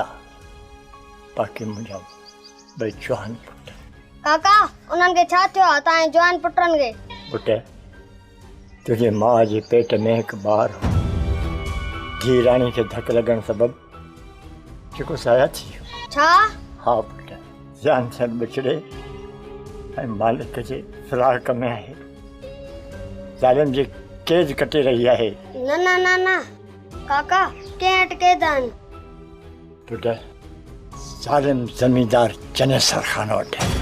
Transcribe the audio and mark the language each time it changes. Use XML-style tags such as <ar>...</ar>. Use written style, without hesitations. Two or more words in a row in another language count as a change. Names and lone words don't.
<sd>बाक़ी मुंहिंजा ॿई जवान पुट। काका उन्हनि खे छा थियो आहे तव्हांजे जवान पुटनि खे? पुट तुंहिंजे माउ जे पेट में हिकु ॿार हो, धी राणी खे धक लॻण सबबु जेको साया थी वियो। छा? हाँ पुट, जान सन बिछड़े ऐं मालिक जे फिराक में आहे, ज़ालिम जी कैद कटे रही आहे। न न न न काका कंहिं वटि कैद आहिनि? पुट ज़ालिम ज़मींदार चनेसर खान वटि।</sd>